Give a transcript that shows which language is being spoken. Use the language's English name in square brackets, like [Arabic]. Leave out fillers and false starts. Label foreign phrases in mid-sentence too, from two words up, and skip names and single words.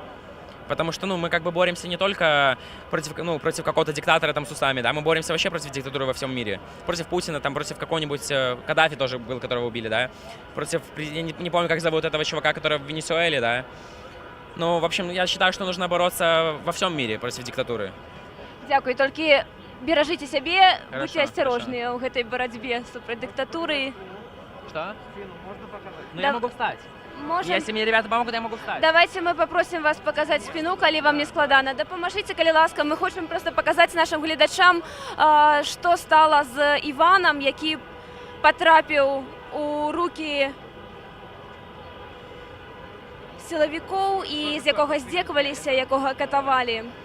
[Russian] Потому что, ну, мы как бы боремся не только против какого-то диктатора там с усами, да, мы боремся вообще против диктатуры во всем мире. Против Путина, там, против какого-нибудь Каддафи тоже был, которого убили, да. Против, я не помню, как зовут этого чувака, который в Венесуэле, да. Ну, в общем, я считаю, что нужно бороться во всем мире против диктатуры. [Ukrainian] Дякую. Тільки бережіть себе, [Russian] Хорошо, [Ukrainian] будьте осторожні [Russian] у этой [Ukrainian] боротьбі супротив диктатури. [Russian] Что? Ну, Да. я могу встать. Можем. Если мне ребята помогут, я могу встать. [Ukrainian] Давайте ми попросимо вас показати спину, коли вам не складано. Допоможіть, коли ласка. Ми хочемо просто показати нашим глядачам, що стало з Іваном, який потрапив у руки силовиків і з якого здекувалися, якого катували.